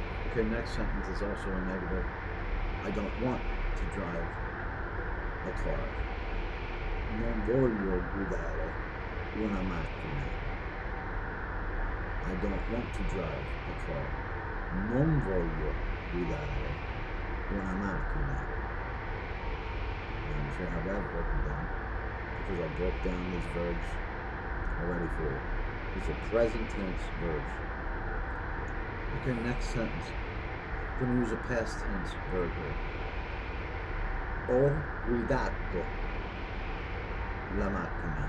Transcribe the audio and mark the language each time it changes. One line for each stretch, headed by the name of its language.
English: Okay, next sentence is also a negative. I don't want to drive a car.
Italian: Non voglio guidare una macchina.
English: I don't want to drive a car.
Italian: Non voglio guidare una macchina.
English: I'm sure I have that broken down, because I broke down these verbs already for you. These are present tense verbs. Okay, next sentence. I'm going to use a past tense verb here.
Italian: Ho guidato la macchina.